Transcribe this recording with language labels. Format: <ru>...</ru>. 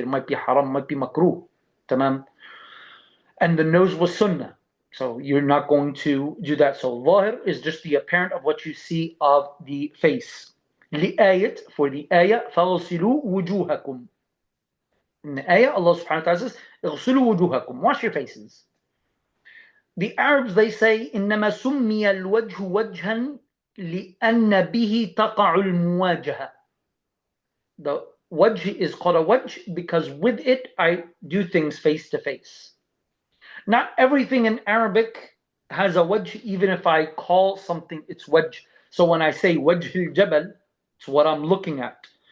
<en>It might be haram, it might be makruh. Tamam. And the nose was sunnah. So you're not going to do that. So zahir is just the apparent of what you see of the face.</en> <ar>لِآيَت,</ar> <en>for the ayah,</en> <ar>فَغْسِلُوا وُجُوهَكُمْ.</ar> <en>In the ayah, Allah subhanahu wa ta'ala says,</en> <ar>اغْسِلُوا وُجُوهَكُمْ,</ar> <en>wash your faces. The Arabs, they say,</en> <ar>إِنَّمَا سُمِّيَ الْوَجْهُ وَجْهًا لِأَنَّ بِهِ تَقَعُ الْمُوَاجَهَةِ.</ar> <en>The wajh is called a wajh because with it I do things face to face. Not everything in Arabic has a wajh, even if I call something its wajh. So when I say wajh al-jabal, it's what I'm looking at.</en>